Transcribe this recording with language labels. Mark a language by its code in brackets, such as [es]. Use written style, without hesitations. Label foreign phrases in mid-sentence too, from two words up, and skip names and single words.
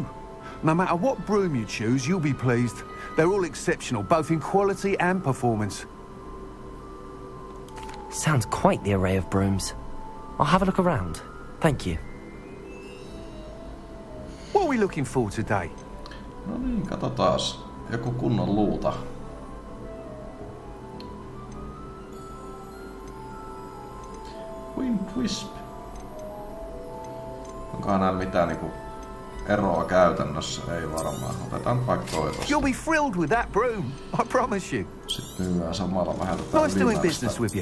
[en] No matter what broom you choose, you'll be pleased. They're all exceptional, both in quality and performance. Sounds quite the array of brooms. I'll have a look around. Thank you. What are we looking for today? [fi] No niin, katsotaas. Joku kunnon luuta. Wind Wisp. Onkohan näillä mitään niinku eroa käytännössä? Ei varmaan. Otetaan vaikka toi tosta. [en] You'll be thrilled with that broom, I promise you. [fi] Sitten myydään samalla vähän tätä [en] nice doing business with you.